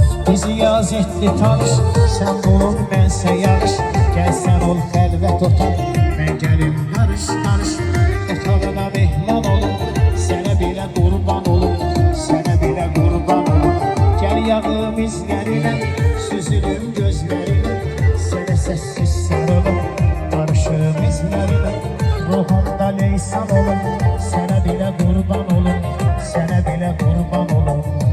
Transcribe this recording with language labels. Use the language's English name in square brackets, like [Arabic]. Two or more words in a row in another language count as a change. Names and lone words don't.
[Turkish] Bizi yaz etdi tanış, sen bulun bense yarış. Gel sen ol xəlvət otar, ben gelim karış karış. [Azerbaijani] Etalına mehman olun, sənə belə qurban olun, sənə belə qurban olun. Gel yağım izlərinə, süzülüm gözlərinə, sənə səssiz sarılım, barışım izlərinə. Ruhumda leysan olun, sənə belə qurban olun, sənə belə qurban olun.